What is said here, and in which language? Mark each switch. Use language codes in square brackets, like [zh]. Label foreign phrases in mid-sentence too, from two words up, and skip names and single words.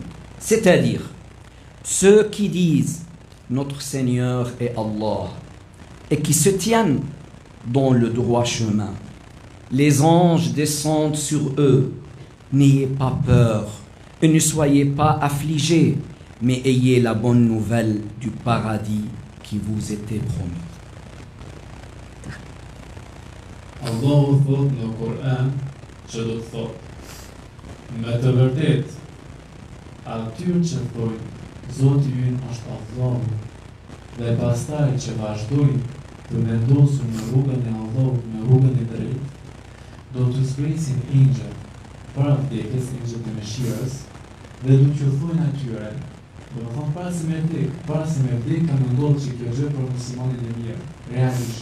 [fr] C'est-à-dire, ceux qui disent notre Seigneur est Allah et qui se tiennent dans le droit chemin, les anges descendent sur eux. N'ayez pas peur et ne soyez pas affligés, mais ayez la bonne nouvelle du paradis qui vous était promis. [sq] Allahu thot në Kur'an që do të thot, me të vërtet, atyre që thojnë Zoti ynë është Allahu dhe pastaj që vazhdojnë të vendosur në rrugën e Allahut, në rrugën e drejtë, do të zpresin engjëll para vdekjes, engjëll të mëshirës, dhe do t'ju thojnë atyre Do të thonë para se me vdek, ka më ndodhë që kjo gjë për muslimanit e mirë, realisht.